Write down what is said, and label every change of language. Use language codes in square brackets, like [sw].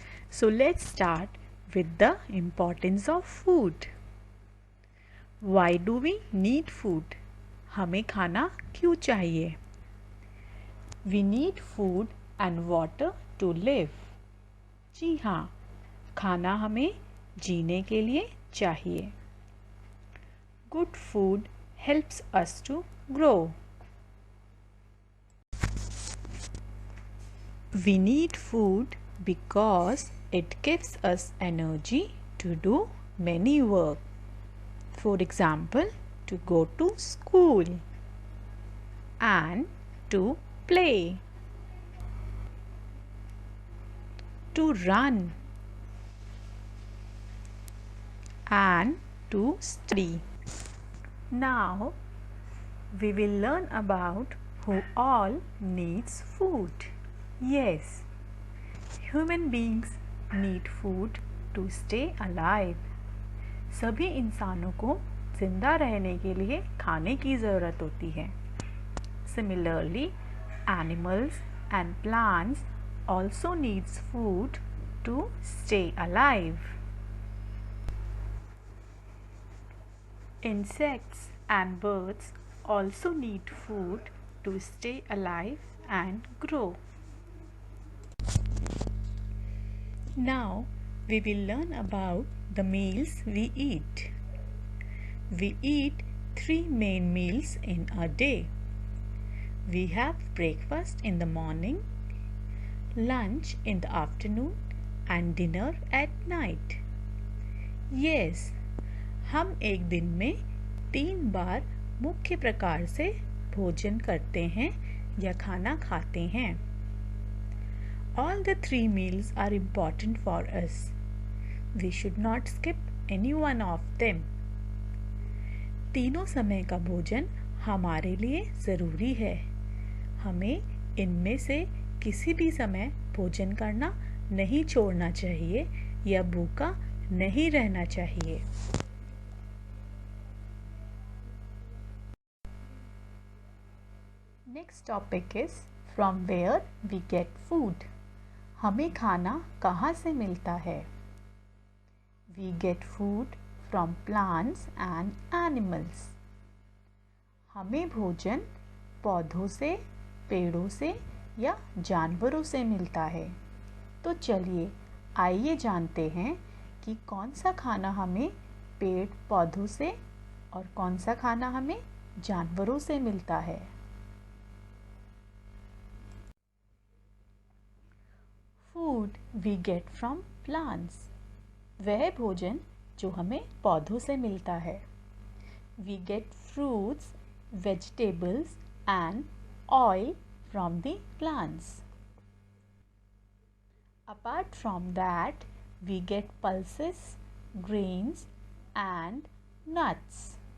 [en] So let's start with the importance of food. Why do we need food? [hi] हमें खाना क्यों चाहिए? [en] We need food and water to live. [hi] जी हाँ, खाना हमें जीने के लिए चाहिए. [en] Good food helps us to grow. We need food because it gives us energy to do many work. For example, to go to school and to play, to run and to study. Now we will learn about who all needs food. Yes, human beings need food to stay alive. [hi] सभी इंसानों को जिंदा रहने के लिए खाने की ज़रूरत होती है. [en] Similarly, animals and plants also needs food to stay alive. Insects and birds also need food to stay alive and grow. Now we will learn about the meals we eat. We eat 3 main meals in a day. We have breakfast in the morning, lunch in the afternoon and dinner at night. Yes, [hi] हम एक दिन में 3 बार मुख्य प्रकार से भोजन करते हैं या खाना खाते हैं. [en] All the 3 meals are important for us. We should not skip any one of them. [hi] तीनों समय का भोजन हमारे लिए ज़रूरी है. हमें इनमें से किसी भी समय भोजन करना नहीं छोड़ना चाहिए या भूखा नहीं रहना चाहिए. [en] Next topic is from where we get food. [hi] हमें खाना कहाँ से मिलता है? [en] We get food from plants and animals. [hi] हमें भोजन पौधों से, पेड़ों से या जानवरों से मिलता है. तो चलिए आइए जानते हैं कि कौन सा खाना हमें पेड़ पौधों से और कौन सा खाना हमें जानवरों से मिलता है. [en] Food we get from plants. [hi] वह भोजन जो हमें पौधों से मिलता है. [en] We get fruits, vegetables and oil from the plants. Apart from that, we get pulses, grains and nuts.